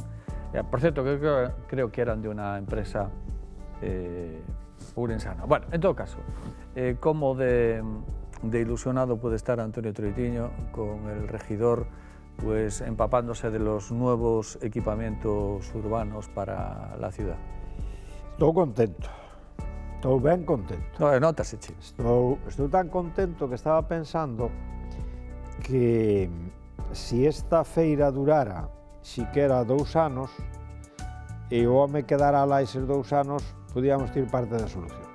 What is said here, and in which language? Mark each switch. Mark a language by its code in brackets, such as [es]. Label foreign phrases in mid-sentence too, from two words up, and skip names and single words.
[es] Por cierto, creo que eran de una empresa urensana. Bueno, en todo caso, cómo de ilusionado puede estar Antonio Troitiño con el regidor, pues empapándose de los nuevos equipamientos urbanos para la ciudad. [gl] Estou contento, estou ben contento. No, notase, chico. Estou tan contento que estaba pensando que si esta feira durara siquera 2 anos e o home quedara lá eses 2 anos, podíamos ter parte da solución.